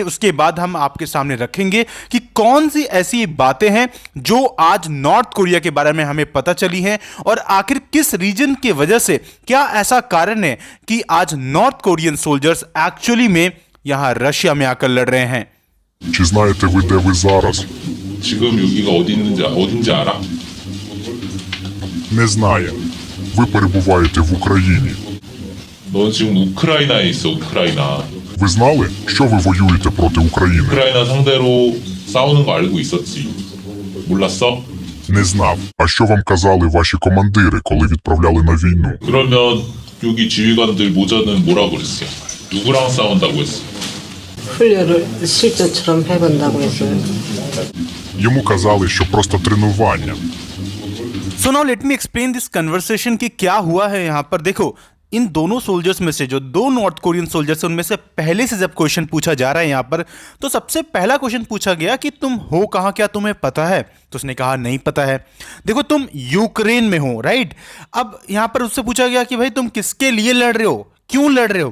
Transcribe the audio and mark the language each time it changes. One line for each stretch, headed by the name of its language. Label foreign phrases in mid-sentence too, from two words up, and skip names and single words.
Hindi: उसके बाद हम आपके सामने रखेंगे कि कौन सी ऐसी बातें हैं जो आज नॉर्थ कोरिया के बारे में हमें पता चली है और आखिर किस रीजन की वजह से, क्या ऐसा कारण है कि आज
English: North Korean soldiers actually
Hindi: में यहां रशिया में आकर लड़ रहे हैं।
Ukrainian: Чи знаєте ви, де ви зараз?
Korean: 지금 여기가 어딘지 알아?
Ukrainian: Не знає. Ви перебуваєте в Україні.
Korean: 넌 지금 우크라이나에 있어, 우크라이나.
Ukrainian: Ви знали, що ви воюєте проти України?
Korean: 우크라이나 상대로 싸우는 거 알고 있었지. 몰랐어?
Ukrainian: Не знав. А що вам казали ваші командири, коли відправляли на війну?
Korean: 그러면 여기 지휘관들 모자는 뭐라고 그랬어? 누구랑 싸운다고 했어? 훈련을 실전처럼 해본다고 했어요.
Ukrainian: Йому казали, що просто тренування.
English: So now let me explain this conversation
Hindi: कि क्या हुआ है यहाँ पर। देखो, इन दोनों सोल्जर्स में से जो दो
English: North Korean soldiers
Hindi: हैं उनमें से पहले से जब क्वेश्चन पूछा जा रहा है यहाँ पर, तो सबसे पहला क्वेश्चन पूछा गया कि तुम हो कहाँ, क्या तुम्हें पता है? तो उसने कहा नहीं पता है। देखो, तुम यूक्रेन में हो, राइट। अब यहाँ पर उससे पूछा गया कि भाई तुम किसके लिए लड़ रहे हो, क्यों लड़ रहे हो?